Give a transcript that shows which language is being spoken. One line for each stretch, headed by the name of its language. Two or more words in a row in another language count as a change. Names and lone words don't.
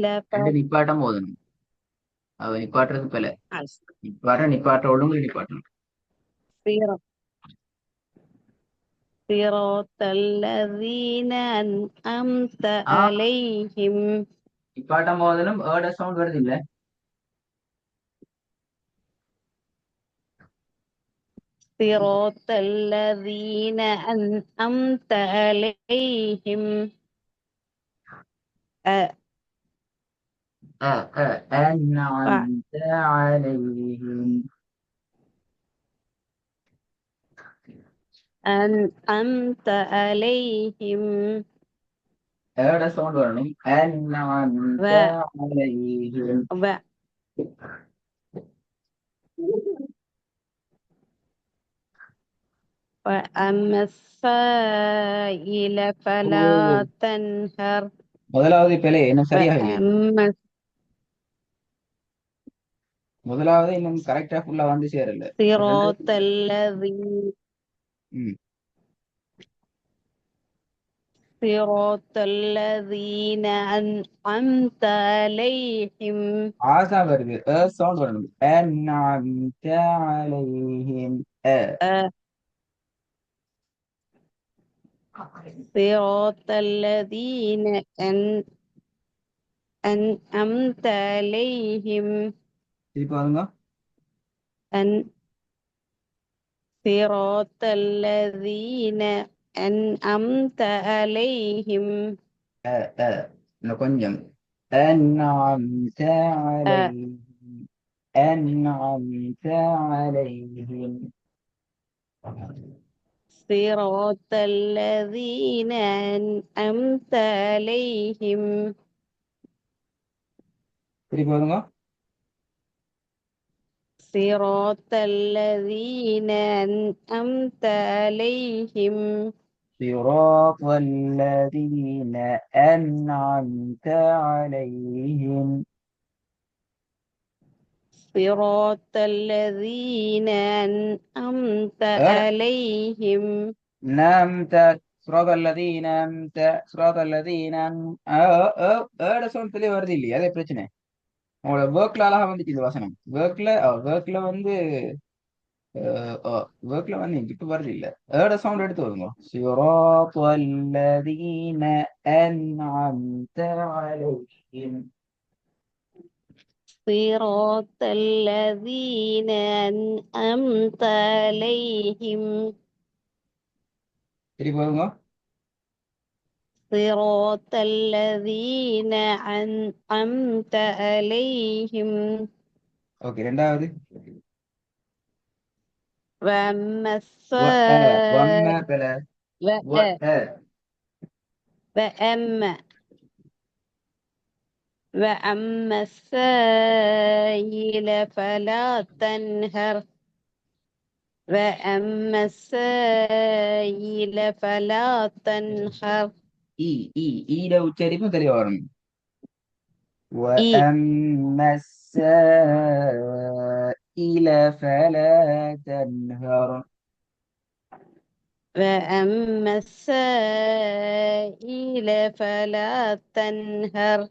Tamil: ரெண்டு நிப்பாட்டாம ஓதணும். அவ நிப்பாட்டுறது பல ஃபஸ் நிப்பாட்ட ஒழுங்கு நிப்பாட்டணும்.
Arabic: صراط الذين أنعمت ஆ அலைஹிம்
Tamil: நிப்பாட்டாம ஓதணும். சவுண்ட் வருது இல்ல?
Arabic: صراط الذين أنعمت عليهم أ- أ- أنعمت عليهم. أنعمت عليهم
Tamil: சவுண்ட் வரணும்.
Arabic: أنعمت و عليهم. و وأما السائل ஓ, فلا تنهر
Tamil: முதலாவது பிழை இன்னும் சரியாக இல்லை.
Arabic: وأما
Tamil: முதலாவது இன்னும்
English: correct full
Tamil: வந்து சேரல. ரெண்டாவது
Arabic: الصراط الذي ம் صراط الذين أنعمت عليهم
Tamil: ஆசா வருது. சவுண்ட் வரணும்.
Arabic: أنعمت عليهم. أ- صراط الذين أنعمت عليهم
Tamil: திருப்பி பாருங்க.
Arabic: أن صراط الذين أنعمت عليهم
Tamil: இன்னும் கொஞ்சம்.
Arabic: أنعمت أ- عليهم. أنعمت عليهم. صراط الذين أنعمت عليهم
Tamil: திருப்பி பாருங்க.
Arabic: صراط الذين أنعمت عليهم صراط الذين أنعمت عليهم. صراط الذين أنعمت أنا عليهم نمت صراط الذين أنت صراط الذين
Tamil: சவுண்ட் தெளிவா வருது இல்லையா? அதே பிரச்சனை. உங்களோட ஒர்க்ல அழகா வந்துச்சு இந்த வசனம். ஒர்க்ல வந்து இப்ப வருது இல்ல. சவுண்ட் எடுத்து வருங்க.
Arabic: صراط الذين أنعمت عليهم. صراط الذين أنعمت عليهم
Tamil: திருப்பி பாருங்க.
Arabic: صراط الذين أنعمت عليهم
Tamil: ஓகே, ரெண்டாவது.
Arabic: وأما وما السائل بلا و وأما وأما السائل فلا تنهر وأما السائل فلا تنهر
Tamil: ஈ ஈ ஈட உச்சரிப்பும் தெளிவா வரணும்.
Arabic: إي وأما السائل فلا تنهر. وأما السائل فلا تنهر